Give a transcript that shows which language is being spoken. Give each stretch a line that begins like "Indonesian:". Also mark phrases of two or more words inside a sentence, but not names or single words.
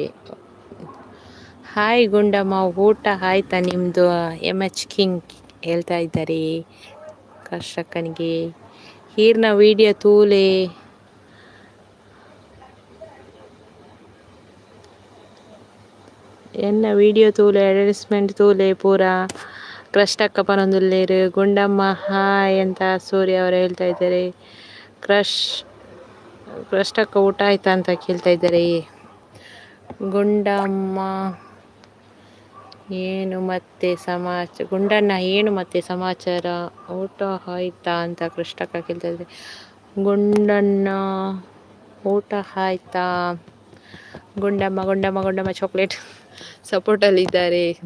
Kannada: ಹಾಯ್ ಗುಂಡಮ್ಮ ಊಟ ಆಯ್ತಾ ನಿಮ್ಮದು? MH ಕಿಂಗ್ ಹೇಳ್ತಾ ಇದ್ದಾರೆ ಕರ್ಷಕನಿಗೆ.
Tulu: ಹೀರ್ನ ವಿಡಿಯೋ ತೂಲೆ ಎನ್ನ ವಿಡಿಯೋ ತೂಲೆ ಅಡ್ವರ್ಟೈಸ್ಮೆಂಟ್ ತೂಲೆ ಪೂರ ಕ್ರಷ್ಟಕ್ಕ ಪನೊಂದುಲ್ಲೇರು.
Kannada: ಗುಂಡಮ್ಮ ಹಾಯ್ ಅಂತ ಸೂರ್ಯ ಅವರು ಹೇಳ್ತಾ ಇದ್ದಾರೆ. ಕೃಷ್ಟಕ್ಕ ಊಟ ಆಯ್ತಾ ಅಂತ ಕೇಳ್ತಾ ಇದ್ದಾರೆ. ಗುಂಡಮ್ಮ ಏನು ಮತ್ತೆ ಗುಂಡಣ್ಣ ಏನು ಮತ್ತೆ ಸಮಾಚಾರ, ಊಟ ಆಯ್ತಾ ಅಂತ ಕೃಷ್ಣಕ್ಕ ಕೇಳ್ತಾ ಇದ್ರೆ, ಗುಂಡಣ್ಣ ಊಟ ಆಯ್ತಾ, ಗುಂಡಮ್ಮ ಚಾಕ್ಲೇಟ್ ಸಪೋರ್ಟಲ್ಲಿ ಇದ್ದಾರೆ.